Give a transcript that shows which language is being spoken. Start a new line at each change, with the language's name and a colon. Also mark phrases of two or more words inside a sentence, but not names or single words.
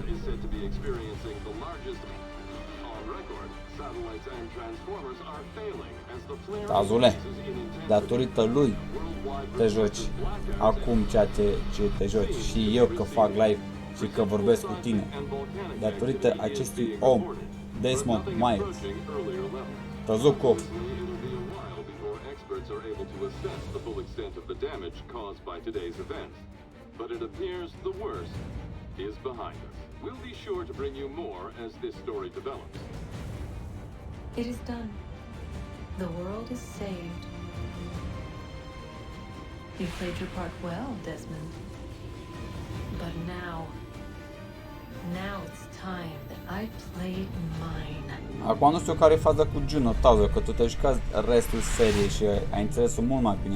Romanian: Tazule, datorită lui te joci acum ceea ce te joci și eu că fac live și că vorbesc cu tine. Datorită acestui om, Desmond Miles. Tăzucu.
English: But it appears the worst is behind us. We'll be sure to bring you more as this story develops. It is done. The world is saved. You played your part well, Desmond. But now it's time that I play mine.
Romanian: Acum nu știu care e faza cu Juno, Tazo, că tu te jucați restul seriei și ai înțeles-o mult mai bine.